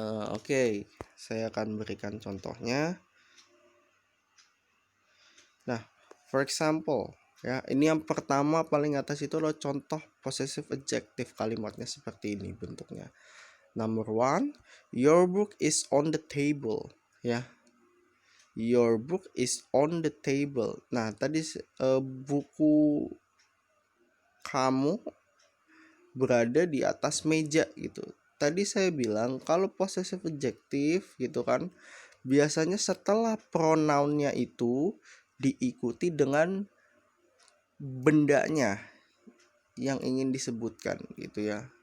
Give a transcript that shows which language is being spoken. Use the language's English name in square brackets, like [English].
[Indonesian] Oke, saya akan berikan contohnya. Nah, [English] for example [Indonesian] ya, ini yang pertama paling atas itu adalah contoh possessive adjective, kalimatnya seperti ini bentuknya. [English] Number 1, your book is on the table ya. Your book is on the table. [Indonesian] Nah, tadi buku kamu berada di atas meja gitu. Tadi saya bilang kalau possessive adjective gitu kan, biasanya setelah pronounnya itu diikuti dengan bendanya yang ingin disebutkan gitu ya.